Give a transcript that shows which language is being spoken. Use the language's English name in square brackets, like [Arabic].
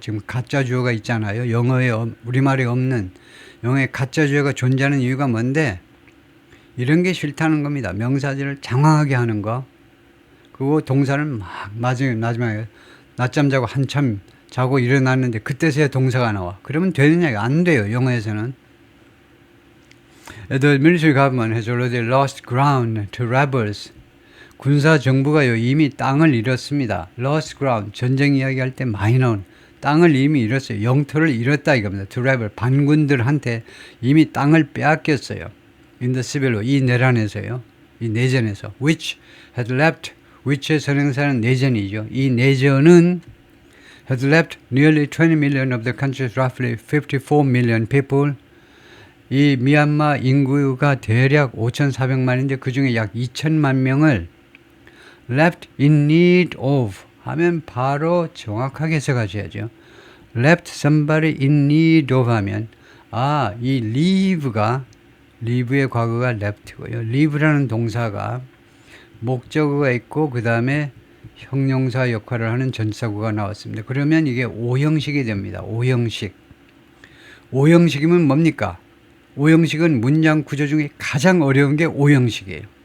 [Korean] 지금 가짜 주어가 있잖아요. 영어에 우리말에 없는 영어에 가짜 주어가 존재하는 이유가 뭔데, 이런 게 싫다는 겁니다. 명사절을 장황하게 하는 거. 그리고 동사는 막 마지막에 낮잠 자고 한참 자고 일어났는데 그때서야 동사가 나와. 그러면 되느냐? 안 돼요. 영어에서는. [English] The military government has already lost ground to rebels. [Korean] 군사 정부가요 이미 땅을 잃었습니다. [English] lost ground, [Korean] 전쟁 이야기할 때 많이 나온 땅을 이미 잃었어요. 영토를 잃었다 이겁니다. [English] to rebel, [Korean] 반군들한테 이미 땅을 빼앗겼어요. [English] in the civil war, [Korean] 이 내란에서요. 이 내전에서 [English] which had left, [Korean] which의 선행사는 내전이죠. 이 내전은 [English] has left nearly 20 million of the country's roughly 54 million people. [Korean] 이 미얀마 인구가 대략 5,400만인데 그 중에 약 2천만 명을 [English] left in need of [Korean] 하면 바로 정확하게 해석하셔야죠. [English] left somebody in need of [Korean] 하면 이 leave의 과거가 left고요. leave라는 동사가 목적어가 있고 그 다음에 형용사 역할을 하는 전치사구가 나왔습니다. 그러면 이게 오형식이 됩니다. 오형식이면 뭡니까? 오형식은 문장 구조 중에 가장 어려운 게 오형식이에요.